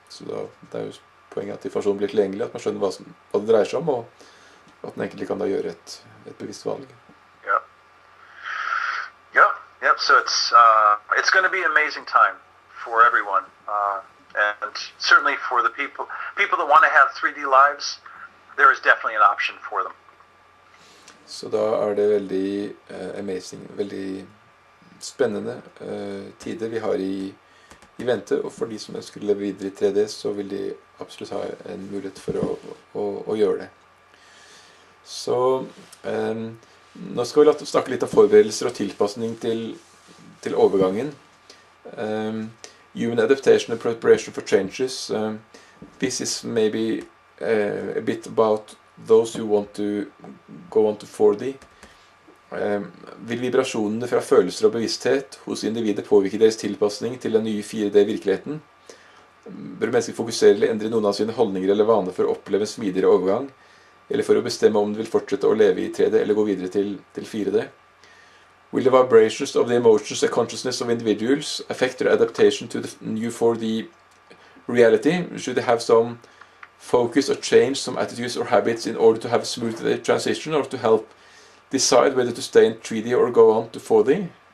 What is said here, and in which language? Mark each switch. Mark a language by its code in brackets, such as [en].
[no] Så det er jo poenget at informasjonen blir tilgjengelig, at man skjønner hva det dreier seg om, og at man egentlig kan da gjøre et bevisst valg. [en] Yep. So it's going to be an amazing time for everyone, and certainly for the people that want to have 3D lives. There is definitely an option for them. [no] Så da er det veldig amazing, veldig spennende tider vi har i vente, og for de som ønsker å leve videre i 3D, så vil de absolutt ha en mulighet for å gjøre det. Så nå skal vi snakke litt om forberedelser og tilpasning til overgangen. [en] Human adaptation and preparation for changes. This is maybe a bit about those who want to go on to 4D. [no] Vil vibrasjonene fra følelser og bevissthet hos individet påvirke deres tilpasning til den nye 4D-virkeligheten? Bør mennesker fokusere eller endre noen av sine holdninger eller vaner for å oppleve en smidigere overgang, eller for å bestemme om de vil fortsette å leve i 3D eller gå videre til 4D? [en] Will the vibrations of the emotions and consciousness of individuals affect their adaptation to the new 4D reality? Should they have some focus or change some attitudes or habits in order to have a smooth transition, or to help decide whether to stay in 3D or go on to 4D?